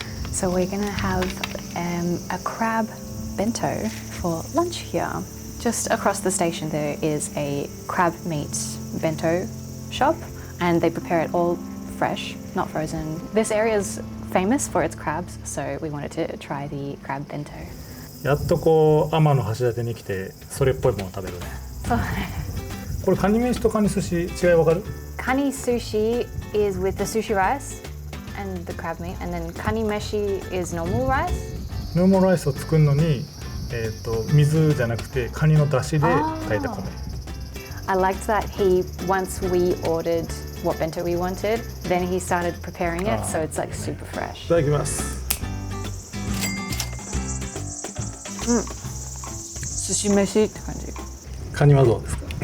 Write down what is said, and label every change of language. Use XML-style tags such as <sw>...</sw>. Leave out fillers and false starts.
<en>So we're gonna have a crab bento for lunch here. Just across the station there is a crab meat bento shop, and they prepare it all fresh, not frozen. This area is famous for its crabs, so we wanted to try the crab bento.</en> <ja>やっとこう天橋立に来てそれっぽいものを食べるね。そうこれカニ飯とカニ寿司違いわかる？</ja> <en>Kani sushi is with the sushi rice and the crab meat, and then kani meshi is normal rice.</en> <ja>ノーマルライスを作るのに、水じゃなくてカニの出汁で炊いた米。</ja> <en>I liked that once we ordered what bento we wanted, then he started preparing it, so it's like super</en> <ja>い</ja> <en>fresh.</en> <ja>ただきます。寿司飯って感じ。カニはどうですか？</ja>